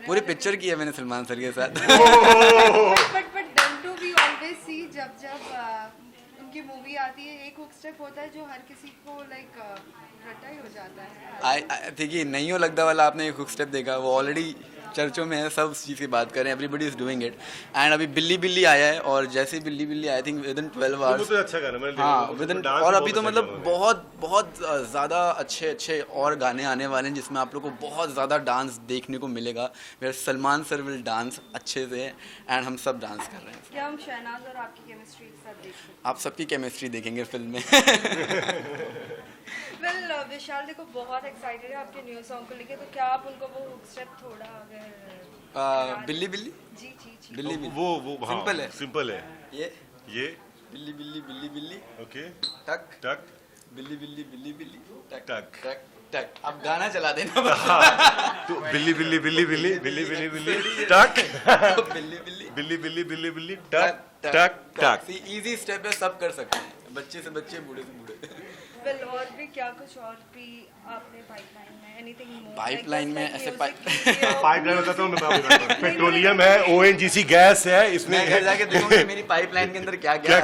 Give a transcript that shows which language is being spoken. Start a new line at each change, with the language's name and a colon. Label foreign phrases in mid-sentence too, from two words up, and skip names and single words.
Hindi: पूरी पिक्चर की है मैंने सलमान सर के साथ।
English: But don't we always see
Hindi: जब उनकी मूवी आती है, एक
English: hook step
Hindi: होता है जो हर किसी को लाइक रटा ही हो जाता है। देखिए, नहीं हो लगता वाला आपने एक
English: hook step
Hindi: देखा, वो ऑलरेडी चर्चों में है, सब चीज़ की बात करें,
English: Everybody is doing it.
Hindi: एंड अभी बिल्ली बिल्ली आया है, और जैसे बिल्ली बिल्ली
English: I think with in 12 hours.
Hindi: अच्छा गाना मैंने हाँ
English: with in,
Hindi: और अभी तो मतलब बहुत बहुत ज़्यादा अच्छे अच्छे और गाने आने वाले हैं, जिसमें आप लोग को बहुत ज़्यादा डांस देखने को मिलेगा। मेरे सलमान सर
English: will dance
Hindi: अच्छे से, एंड हम सब डांस कर रहे हैं। क्या हम शहनाज और आपकी केमिस्ट्री एक साथ देख सकते हैं? आप सबकी केमिस्ट्री देखेंगे फिल्म में। वेल विशाल देखो बहुत एक्साइटेड है आपके
English: new song
Hindi: को लेके, तो क्या आप उनको वो
English: hook step
Hindi: थोड़ा अगर बिल्ली बिल्ली जी जी जी बिल्ली बिल्ली वो हाँ, सिंपल है। सिंपल है ये बिल्ली बिल्ली बिल्ली बिल्ली ओके टक टक बिल्ली बिल्ली बिल्ली बिल्ली टक टक टक टक। अब गाना चला देना। तो बिल्ली बिल्ली बिल्ली बिल्ली बिल्ली बिल्ली बिल्ली टक बिल्ली बिल्ली बिल्ली बिल्ली बिल्ली बिल्ली टक टक टक।
English: easy step
Hindi: है, सब कर सकते हैं, बच्चे से बच्चे, बूढ़े से बूढ़े। वेल और भी क्या कुछ और भी आपने पाइपलाइन में
English: anything more?
Hindi: पाइपलाइन में ऐसे पाइपलाइन बताता हूँ मैं। पेट्रोलियम है, ओएनजीसी गैस है इसमें। मैं घर जाके देखूंगा मेरी पाइपलाइन के अंदर क्या क्या